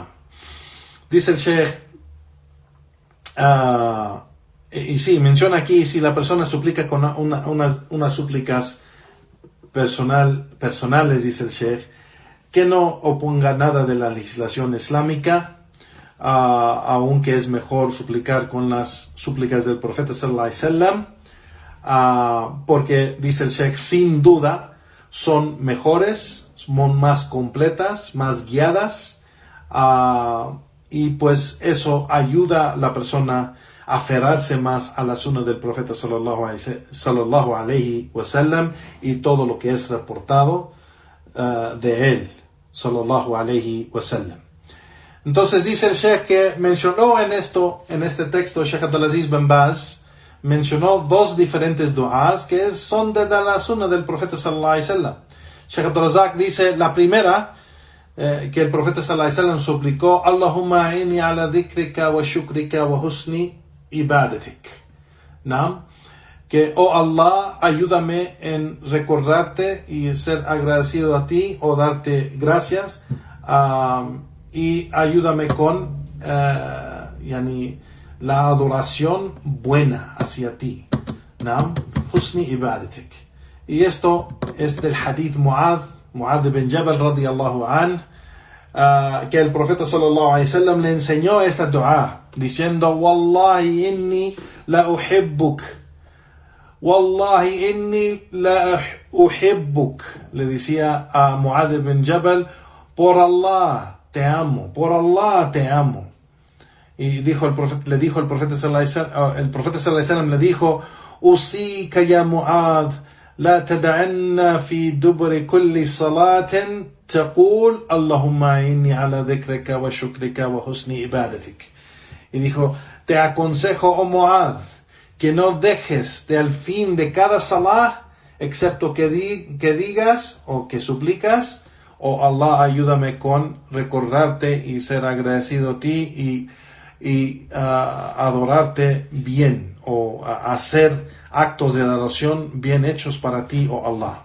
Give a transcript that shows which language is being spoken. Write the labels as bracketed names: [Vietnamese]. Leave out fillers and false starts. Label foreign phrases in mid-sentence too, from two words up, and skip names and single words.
[Spanish] Dice el Sheikh, y sí, menciona aquí, si la persona suplica con unas súplicas personales, dice el Sheikh, que no oponga nada de la legislación islámica, aunque es mejor suplicar con las súplicas del profeta [Arabic] صلى الله عليه وسلم, [Spanish] porque dice el Sheikh, sin duda son mejores, son más completas, más guiadas, y pues eso ayuda a la persona a aferrarse más a la sunna del profeta [Arabic] صلى الله عليه وسلم [Spanish] y todo lo que es reportado de él [Arabic] صلى الله عليه وسلم. [Spanish] Entonces dice el Sheikh que mencionó en este texto, Sheikh Abdulaziz bin Baz mencionó dos diferentes du'as que son de la sunna del profeta [Arabic] صلى الله عليه وسلم. [Spanish] Sheikh Abdul-Razak dice la primera, que el profeta [Arabic] صلى الله عليه وسلم [Spanish] suplicó, [Arabic] اللهم إني على ذكرك وشكرك وحسن عبادتك. [Spanish] ¿No? Que, oh Allah, ayúdame en recordarte y ser agradecido a ti o darte gracias, y ayúdame con la adoración buena hacia ti. ¿No? [Arabic] حسن عبادتك. [Spanish] Y esto es del hadith Mu'adh bin Jabal [Arabic] رضي الله عن, [Spanish] que el profeta [Arabic] صلى الله عليه وسلم [Spanish] le enseñó esta dua diciendo, [Arabic] والله إني لأحبك. والله إني لأحبك. [Spanish] Le decía a Mu'adh bin Jabal, por Allah te amo, por Allah te amo. Y le dijo el profeta [Arabic] صلى الله عليه وسلم [Spanish] le dijo, [Arabic] أوصيك يا معاذ, لا تدعنا في دبر كل صلاة تقول اللهم إني على ذكرك وشكرك وحسن عبادتك. [Spanish] Y dijo, te aconsejo, oh Mu'adh, que no dejes de al fin de cada salah, excepto que digas o que suplicas, oh Allah, ayúdame con recordarte y ser agradecido a ti y adorarte bien o hacer actos de adoración bien hechos para ti, oh Allah.